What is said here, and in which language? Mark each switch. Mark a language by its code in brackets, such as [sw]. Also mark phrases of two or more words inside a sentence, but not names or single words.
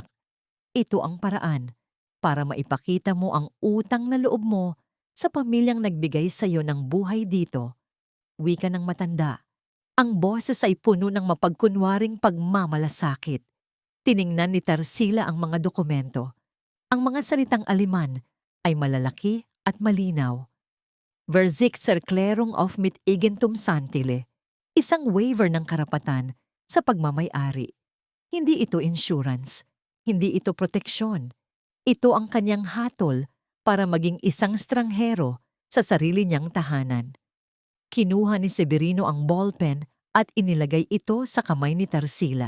[tl] Ito ang paraan para maipakita mo ang utang na loob mo sa pamilyang nagbigay sa iyo ng buhay dito. Wika ng matanda. Ang boses ay puno ng mapagkunwaring pagmamalasakit. Tiningnan ni Tarsila ang mga dokumento. Ang mga salitang Aleman ay malalaki at malinaw. [de] Verzichtserklärung auf mit Eigentum Santile, [tl] isang waiver ng karapatan sa pagmamay-ari. Hindi ito insurance, hindi ito proteksyon. Ito ang kanyang hatol para maging isang stranghero sa sarili niyang tahanan. Kinuha ni Severino ang ballpen at inilagay ito sa kamay ni Tarsila.